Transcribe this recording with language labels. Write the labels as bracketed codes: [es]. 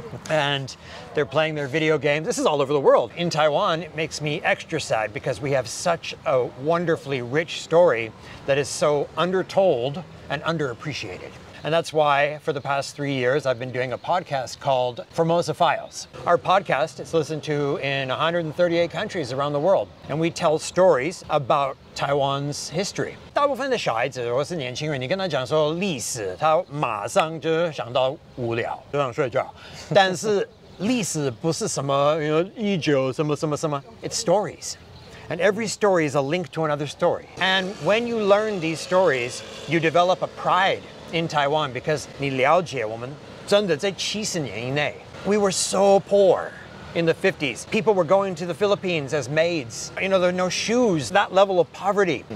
[en] And they're playing their video games. This is all over the world. In Taiwan, it makes me extra sad because we have such a wonderfully rich story that is so undertold and underappreciated. And that's why for the past 3 years, I've been doing a podcast called Formosa Files. Our podcast is listened to in 138 countries around the world. And we tell stories about Taiwan's history. [zh] 大部分的小孩子或是年轻人，你跟他讲说历史，他马上就想到无聊，就想睡觉。但是历史不是什么19什么什么什么 ， [en] it's stories. And every story is a link to another story. And when you learn these stories, you develop a pride in Taiwan because [zh] 你了解我们真的在70年以内 [en] we were so poor. In the 50s, people were going to the Philippines as maids. There were no shoes, that level of poverty.